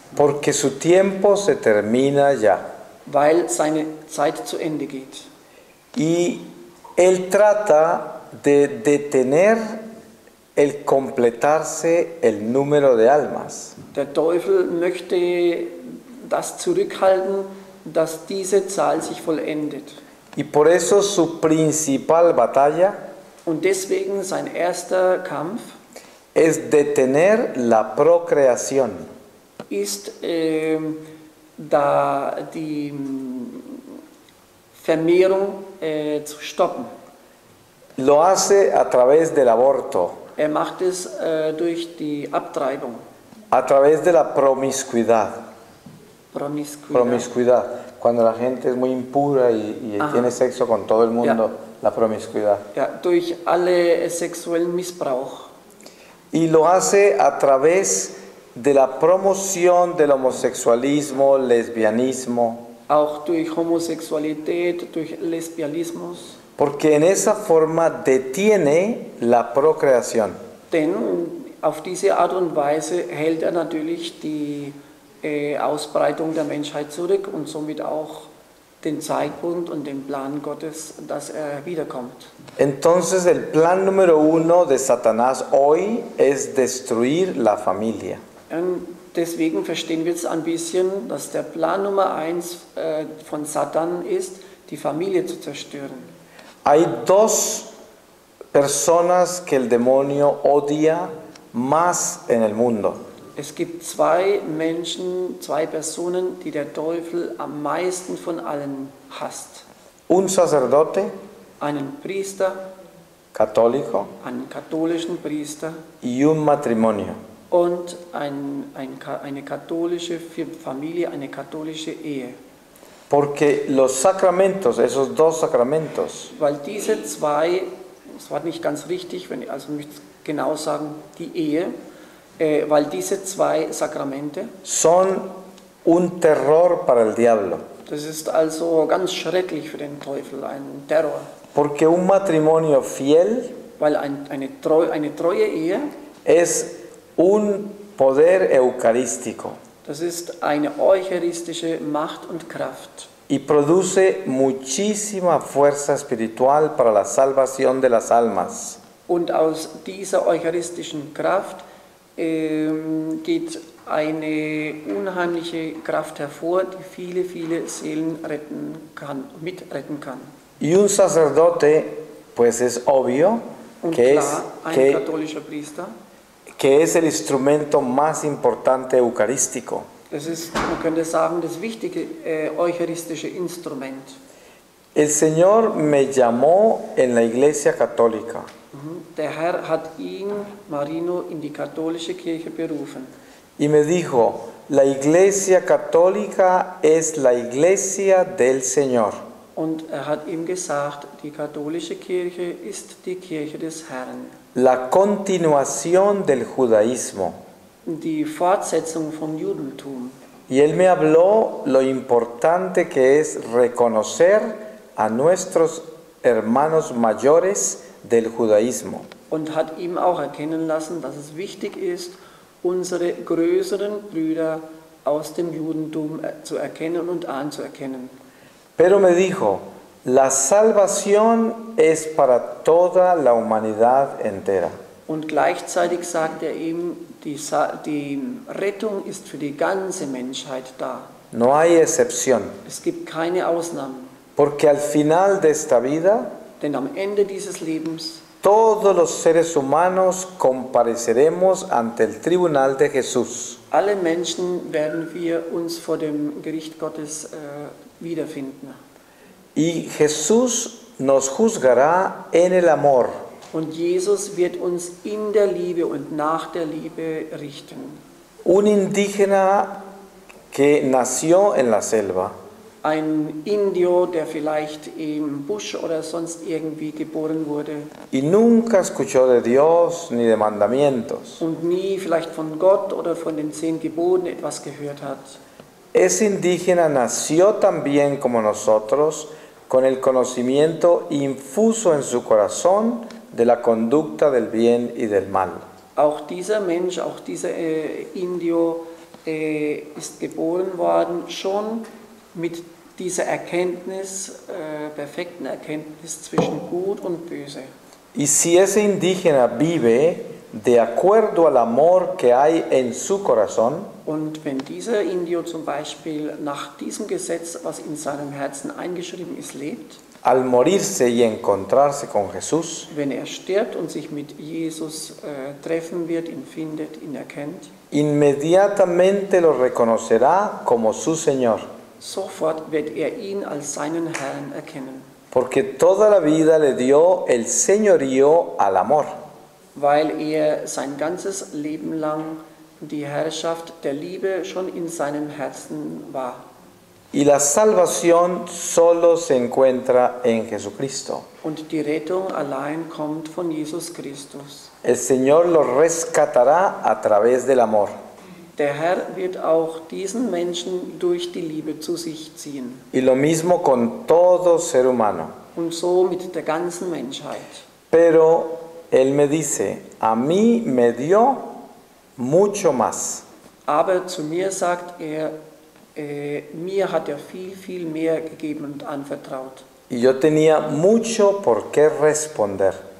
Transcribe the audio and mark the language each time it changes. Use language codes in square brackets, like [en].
[es] Porque su tiempo se termina ya. [de] Weil seine Zeit zu Ende geht. [es] Y él trata de detener el completarse el número de almas. [de] Der Teufel möchte das zurückhalten, dass diese Zahl sich vollendet. [es] Y por eso su principal batalla [de] Und deswegen sein erster Kampf [es] es detener la procreación. [de] ist, da die Vermehrung zu stoppen. [es] Lo hace a través del aborto. [de] Er macht es durch die Abtreibung, [es] a través de la promiscuidad. [de] Promiskuität. [es] Promiscuidad, cuando la gente es muy impura y Ajá. tiene sexo con todo el mundo, la promiscuidad. [de] Ja, durch alle sexuellen Missbrauch. [es] Y lo hace a través de la promoción del homosexualismo, lesbianismo, [de] Auch durch Homosexualität, durch Lesbianismus. [es] porque en esa forma detiene la procreación. [de] Denn auf diese Art und Weise hält er natürlich die Ausbreitung der Menschheit zurück und somit auch den Zeitpunkt und den Plan Gottes, dass er wiederkommt. [es] Entonces el plan número 1 de Satanás hoy es destruir la familia. [de] Und deswegen verstehen wir jetzt ein bisschen, dass der Plan Nummer 1 von Satan ist, die Familie zu zerstören. [es] Hay dos personas que el demonio odia más en el mundo. [de] Es gibt zwei Menschen, zwei Personen, die der Teufel am meisten von allen hasst. [es] Un sacerdote [de] Einen Priester, [es] católico [de] einen katholischen Priester [es] y un matrimonio. [de] und eine katholische Familie, eine katholische Ehe. [es] Porque los sacramentos, esos dos sacramentos, [de] Weil diese zwei, das war nicht ganz richtig, also möchte ich genau sagen, die Ehe, weil diese zwei Sakramente, [es] son un terror para el diablo. [de] das ist also ganz schrecklich für den Teufel, ein Terror. [es] Porque un matrimonio fiel [de] Weil eine treue Ehe, [es] es un poder eucarístico [de] das ist eine eucharistische Macht und Kraft. [es] y produce muchísima fuerza espiritual para la salvación de las almas. [de] Und aus dieser eucharistischen Kraft geht eine unheimliche Kraft hervor, die viele, viele Seelen mitretten kann. [es] Y un sacerdote, pues es obvio [de] Und [es] que [de] klar, ein katholischer Priester, [es] que es el instrumento más importante eucarístico. [de] das ist, man könnte sagen, das wichtige eucharistische Instrument. [es] El Señor me llamó en la iglesia católica [de] Der Herr hat ihn, Marino, in die katholische Kirche berufen. [es] y me dijo, la iglesia católica es la iglesia del Señor. [de] Und er hat ihm gesagt, die katholische Kirche ist die Kirche des Herrn. [es] La continuación del judaísmo. [de] Die Fortsetzung vom Judentum. [es] Y él me habló lo importante que es reconocer a nuestros hermanos mayores del judaísmo. [de] Und hat ihm auch erkennen lassen, dass es wichtig ist, unsere größeren Brüder aus dem Judentum zu erkennen und anzuerkennen. [es] Pero me dijo, la salvación es para toda la humanidad entera. [de] Und gleichzeitig sagt er ihm, die Rettung ist für die ganze Menschheit da. [es] No hay excepción, [de] Es gibt keine Ausnahmen, [es] porque al final de esta vida, [de] denn am Ende dieses Lebens [es] todos los seres humanos compareceremos ante el tribunal de Jesús. [de] alle Menschen werden wir uns vor dem Gericht Gottes wiederfinden. [es] Y Jesús nos juzgará en el amor. [de] Und Jesus wird uns in der Liebe und nach der Liebe richten. [es] Un indígena que nació en la selva [de] Ein Indio, der vielleicht im Busch oder sonst irgendwie geboren wurde [es] y nunca escuchó de Dios ni de mandamientos. [de] und nie vielleicht von Gott oder von den 10 Geboten etwas gehört hat. [es] Ese indígena nació también como nosotros con el conocimiento infuso en su corazón de la conducta del bien y del mal. [de] Auch dieser Mensch, auch dieser Indio ist geboren worden schon mit dieser Erkenntnis, perfekten Erkenntnis zwischen Gut und Böse. [es] Y si ese indígena vive de acuerdo al amor que hay en su corazón, [de] Und wenn dieser Indio zum Beispiel nach diesem Gesetz, was in seinem Herzen eingeschrieben ist, lebt, [es] al morirse y encontrarse con Jesús, [de] wenn er stirbt und sich mit Jesus treffen wird, ihn findet, ihn erkennt, [es] inmediatamente lo reconocerá como su Señor, [de] sofort wird er ihn als seinen Herrn erkennen. [es] porque toda la vida le dio el señorío al amor. [de] weil er sein ganzes Leben lang die Herrschaft der Liebe schon in seinem Herzen war. [es] Y la salvación solo se encuentra en Jesucristo. [de] Und die Rettung allein kommt von Jesus Christus. [es] El Señor lo rescatará a través del amor. [de] Der Herr wird auch diesen Menschen durch die Liebe zu sich ziehen. [es] Y lo mismo con todo ser humano. [de] Und so mit der ganzen Menschheit. [es] Pero Él me dice, a mí me dio mucho más. [de] Aber zu mir sagt er, mir hat er viel, viel mehr gegeben und anvertraut. [es] Y yo tenía mucho por qué responder.